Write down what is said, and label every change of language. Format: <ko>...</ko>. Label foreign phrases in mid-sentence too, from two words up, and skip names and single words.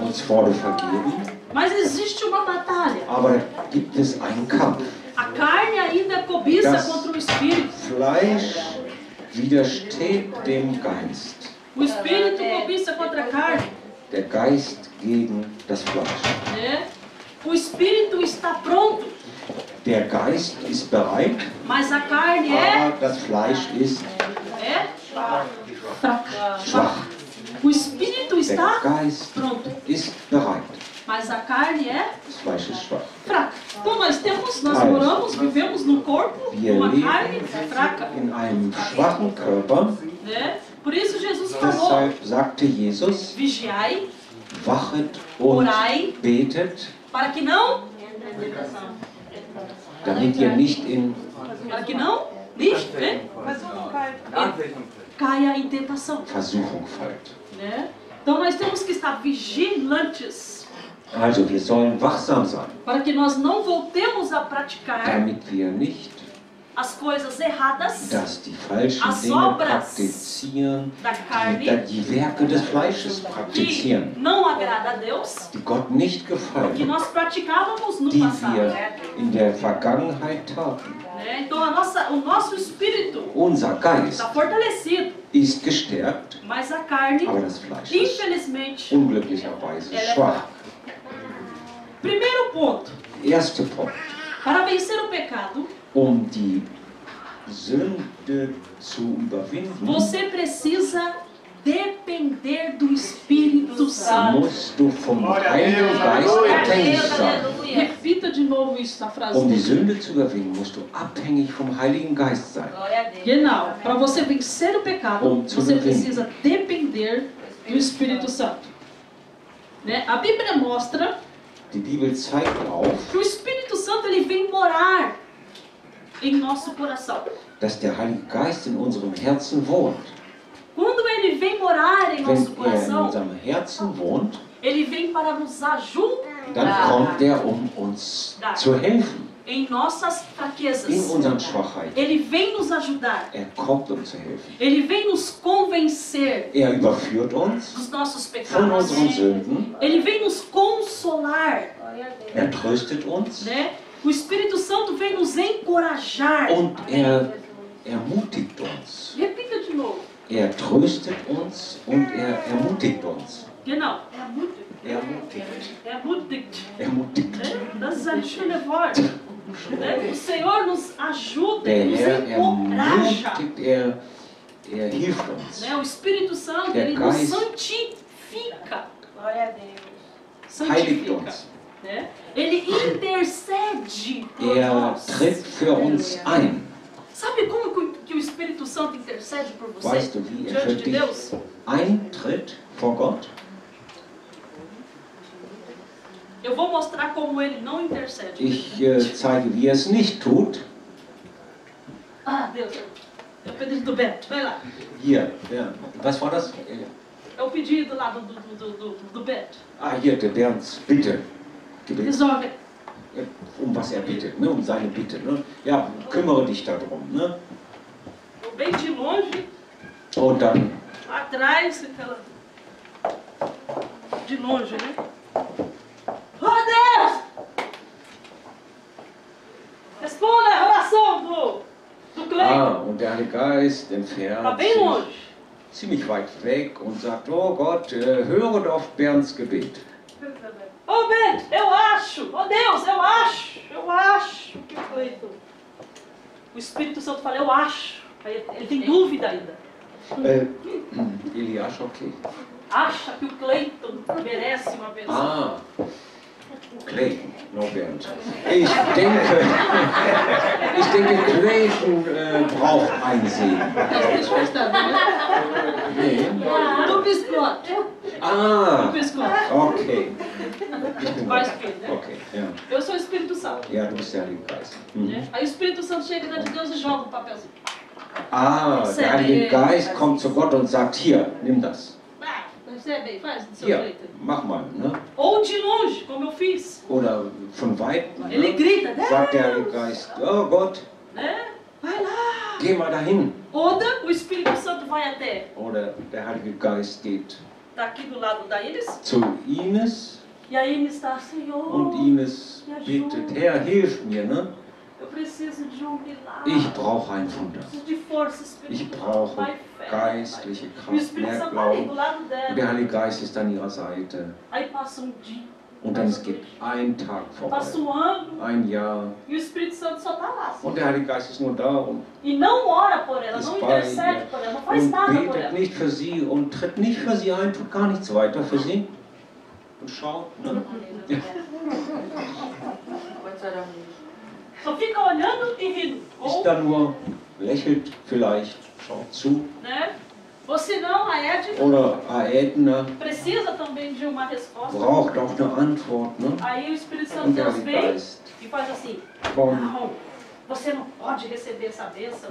<de>uns wurde vergeben,</de> <pt>mas existe uma batalha.</pt> <de>aber da gibt es einen Kampf.</de> <pt>A carne ainda cobiça</pt> <de>Das</de> <pt>contra o Espírito.</pt> <de>Fleisch widersteht dem Geist,</de> <pt>O Espírito cobiça contra a carne,</pt> <de>der Geist gegen das Fleisch.</de> <pt>né? O Espírito está pronto,</pt> <de>Der Geist ist bereit,</de> <pt>mas a carne é</pt> <de>aber das Fleisch ist</de> <pt>fraca.</pt> <de>schwach.</de> <pt>O Espírito</pt> <de>Der</de> <pt>está</pt> <de>Geist</de> <pt>pronto,</pt> <de>ist bereit,</de> <pt>mas a carne é</pt> <de>das Fleisch ist schwach.</de> <pt>fraca. Então nós moramos, vivemos no corpo,</pt> <de>Wir</de> <pt>numa</pt> <de>leben</de> <pt>carne fraca,</pt> <de>in einem schwachen Körper,</de> <pt>né? Por isso Jesus falou:</pt> <de>deshalb sagte Jesus,</de> <pt>vigiai,</pt> <de>wachet und</de> <pt>orai,</pt> <de>betet,</de> <pt>para que não,</pt> <de>damit ihr nicht nicht,</de> <pt>né? Caia em tentação,</pt> <de>Versuchung fallt.</de> <pt>né? Então nós temos que estar vigilantes</pt> <de>Also wir sollen wachsam sein,</de> <pt>para que nós não voltemos a praticar</pt> <de>damit wir nicht</de> <pt>as coisas erradas</pt> <de>die falschen</de> <pt>As</pt> <de>Dinge</de> <pt>obras</pt> <de>praktizieren,</de> <pt>da carne</pt> <de>die Werke des Fleisches</de> <pt>que</pt> <de>praktizieren,</de> <pt>não agrada a Deus,</pt> <de>die Gott nicht</de> <pt>que</pt> <de>gefallen,</de> <pt>nós praticávamos no</pt> <de>die</de> <pt>passado.</pt> <de>wir in der Vergangenheit taten.</de> <pt>Né? Então o nosso espírito</pt> <de>Unser Geist</de> <pt>está fortalecido,</pt> <de>ist gestärkt,</de> <pt>mas a carne,</pt> <de>aber das Fleisch ist</de> <pt>infelizmente,</pt> <de>unglücklicherweise</de> <pt>ela é</pt> <de>schwach.</de> <pt>fraca. Primeiro ponto,</pt> <de>Erster Punkt.</de> <pt>para vencer o pecado,</pt> <de>Die Sünde zu überwinden,</de> <pt>você precisa depender do Espírito Santo.</pt> <de>musst du vom Heiligen Geist abhängig sein.</de> <pt>Repita de novo isso na frase.</pt> <de>Die Sünde zu überwinden, musst du abhängig vom Heiligen Geist sein. Genau.</de> <pt>Para você vencer o pecado,</pt> <de>Zu</de> <pt>você</pt> <de>gewinnen.</de> <pt>precisa depender poder do Espírito Santo. Né? A Bíblia mostra</pt> <de>Die Bibel zeigt auf,</de> <pt>que o Espírito Santo ele vem morar em nosso coração.</pt> <de>dass der Heilige Geist in unserem Herzen wohnt.</de> <pt>Quando ele vem morar em nosso</pt> <de>Wenn er in</de> <pt>coração,</pt> <de>unserem Herzen wohnt,</de> <pt>ele vem para nos ajudar</pt> <de>dann kommt er, um uns zu helfen</de> <pt>em nossas</pt> <de>in</de> <pt>fraquezas.</pt> <de>unseren Schwachheiten.</de> <pt>Ele vem nos ajudar.</pt> <de>Er kommt, um zu helfen.</de> <pt>Ele vem nos convencer</pt> <de>Er überführt uns</de> <pt>dos nossos</pt> <de>von</de> <pt>pecados.</pt> <de>unseren Sünden.</de> <pt>Ele vem nos consolar,</pt> <de>Er tröstet uns</de> <pt>né? O Espírito Santo vem nos encorajar.</pt> <de>und er ermutigt uns.</de> <pt>Repita de novo.</pt> <de>Er tröstet uns und er ermutigt uns. Genau. Ermutigt. Ermutigt. Ermutigt. Das ist ein schönes Wort.</de> <pt>Né? O Senhor nos ajuda,</pt> <de>Der</de> <pt>nos</pt> <de>Herr</de> <pt>encoraja.</pt> <de>ermutigt, er hilft uns.</de> <pt>Né? O Espírito Santo,</pt> <de>Der</de> <pt>ele nos</pt> <de>Geist</de> <pt>santifica.</pt> <de>Heiligt</de> <pt>Santifica.</pt> <de>uns.</de> <pt>Né? Ele intercede por</pt> <de>Er</de> <pt>nós.</pt> <de>tritt für uns ein.</de> <pt>Sabe como que o Espírito Santo intercede por você</pt> <de>Weißt du, wie er für</de> <pt>diante de</pt> <de>dich</de> <pt>Deus?</pt> <de>eintritt vor Gott?</de> <pt>Eu vou mostrar como ele não intercede.</pt> <de>Ich zeige, wie er es nicht tut.</de> <pt>Ah, Deus, é o pedido do Beto. Vai lá.</pt> <de>Hier, ja. Was war das?</de> <pt>É o pedido lá do Beto.</pt> <de>Ah, hier, der Bernds Bitte. Gebet.</de> <pt>Resolve.</pt> <de>Um was er bittet, ne? Um seine Bitte. Ne? Ja, kümmere dich darum. Ne?</de> <pt>Eu bem de longe,</pt> <de>Und dann,</de> <pt>lá atrás, aquela... De longe, né? Oh, Deus! Responda a oração do Cleiton.</pt> <de>und der Heilige Geist</de> <pt>Tá</pt> <de>entfernt</de> <pt>bem</pt> <de>sich</de> <pt>longe.</pt> <de>ziemlich weit weg und sagt, oh Gott, höre doch Bernds Gebet.</de> <pt>Ô Beto, eu acho, oh Deus, eu acho que o Cleiton. O Espírito Santo fala, eu acho. Aí ele tem dúvida ainda. Elias, okay. Acha que o Cleiton merece uma bênção.</pt> <de>Clayton, no Bernd. Ich denke, Clayton braucht einen Segen. Nee.</de> <pt>Do biscoito. Ah, Do biscoito.</pt> <de>okay. Ich bin</de> <pt>Vai, filho, né?</pt> <de>Okay, ja.</de> <pt>Eu sou o Espírito Santo.</pt> <de>Ja, du bist der Heilige Geist. Mhm.</de> <pt>Né? Aí o Espírito Santo chega diante de Deus e joga um papelzinho.</pt> <de>Der Heilige Geist kommt zu Gott und sagt, hier, nimm das.</de> <pt>Ah, recebe aí, faz do seu</pt> <de>Hier,</de> <pt>jeito.</pt> <de>mach mal. Ne?</de> <pt>Ou de longe, como eu fiz.</pt> <de>Oder von weitem</de> <pt>Ele grita,</pt> <de>sagt der Heilige</de> <pt>Deus!</pt> <de>Geist, oh Gott,</de> <pt>Né? Vai lá.</pt> <de>geh mal dahin.</de> <pt>Oder o Espírito Santo vai até,</pt> <de>Oder der Heilige Geist geht</de> <pt>tá aqui do lado da Iris,</pt> <de>zu Ines</de> <pt>e a Iris está, Senhor,</pt> <de>und Ines bittet, Herr, hilf mir. Ne?</de> <pt>eu preciso de milagre.</pt> <de>Ich brauche ein Wunder.</de> <pt>Preciso de força</pt> <de>Ich</de> <pt>espiritual,</pt> <de>brauche</de> <pt>vai fé.</pt> <de>geistliche</de> <pt>E o</pt> <de>Kraft,</de> <pt>Espírito</pt> <de>mehr</de> <pt>Santo tá ali do</pt> <de>Glauben.</de> <pt>lado</pt> <de>Und der</de> <pt>dela.</pt> <de>Heilige Geist ist an ihrer Seite.</de> <pt>Aí passa dia,</pt> <de>Und dann es geht ein Tag vorbei,</de> <pt>passa ano,</pt> <de>ein Jahr.</de> <pt>e o Espírito Santo só tá lá. Assim.</pt> <de>Und der Heilige Geist ist nur da und</de> <pt>E não ora por ela,</pt> <de>ist</de> <pt>não</pt> <de>bei</de> <pt>intercede</pt> <de>ihr</de> <pt>por ela, não faz</pt> <de>und</de> <pt>nada por</pt> <de>betet</de> <pt>ela.</pt> <de>nicht für sie und tritt nicht für sie ein, tut gar nichts weiter für sie. Und schaut, ne? Ja.</de> <pt>Só fica olhando e rindo.</pt> <de>Ist</de> <pt>Ou,</pt> <de>da nur, lächelt vielleicht, schaut zu.</de> <pt>né? Ou senão a Edna</pt> <de>Oder Edna</de> <pt>precisa também de uma resposta.</pt> <de>braucht auch eine Antwort. Ne?</de> <pt>Aí o Espírito Santo</pt> <de>Und der</de> <pt>Deus</pt> <de>Heilige</de> <pt>vem</pt> <de>Geist</de> <pt>e faz assim.</pt> <de>kommt.</de> <pt>Não, você não pode receber essa bênção.</pt>